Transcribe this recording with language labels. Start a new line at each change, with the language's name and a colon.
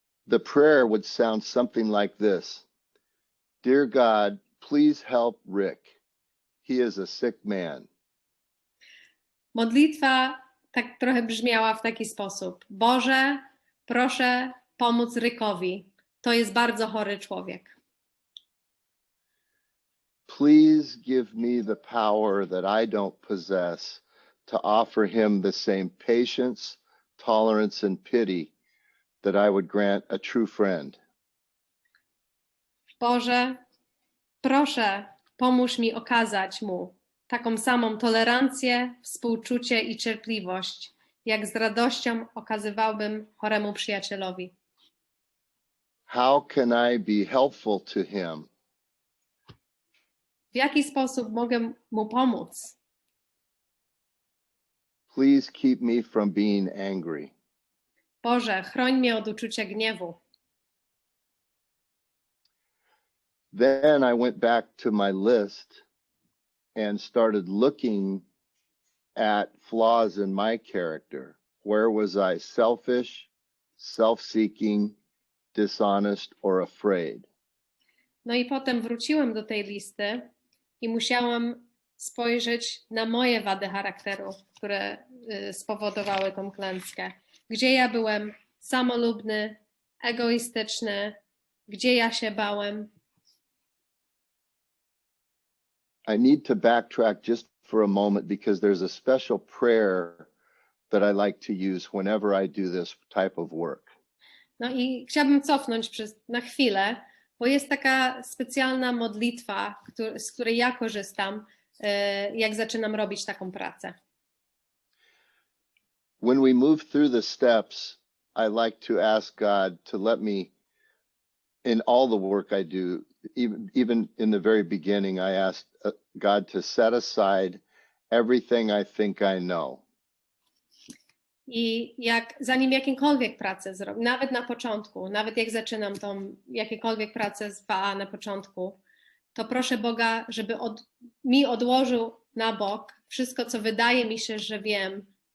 English: The prayer would sound something like this. Dear God, please help Rick. He is a sick man.
Polish: Modlitwa tak trochę brzmiała w taki sposób. Boże, proszę pomóc Rickowi. To jest bardzo chory człowiek.
English: Please give me the power that I don't possess to offer him the same patience, tolerance, and pity that I would grant a true friend.
Polish: Boże, proszę pomóż mi okazać mu taką samą tolerancję, współczucie i cierpliwość, jak z radością okazywałbym choremu przyjacielowi.
English: How can I be helpful to him?
Polish: W jaki sposób mogę mu pomóc?
English: Please keep me from being angry.
Polish: Boże, chroń mnie od uczucia gniewu.
English: Then I went back to my list and started looking at flaws in my character. Where was I selfish, self-seeking, dishonest, or afraid?
Polish: No i potem wróciłem do tej listy i musiałam spojrzeć na moje wady charakteru, które spowodowały tą klęskę. Gdzie ja byłem samolubny, egoistyczny, gdzie ja się bałem.
English: I need to backtrack just for a moment because there's a special prayer that I like to use whenever I do this type of work.
Polish: No i chciałabym cofnąć na chwilę, bo jest taka specjalna modlitwa, z której ja korzystam, jak zaczynam robić taką pracę.
English: When we move through the steps, I like to ask God to let me, in all the work I do, even in the very beginning, I asked God to set aside everything I think I know.
Polish: I zanim jakiekolwiek pracę zrobię, nawet na początku, nawet jak zaczynam tą jakiekolwiek pracę z PA na początku, to proszę Boga, żeby mi odłożył na bok wszystko, co wydaje mi się, że wiem.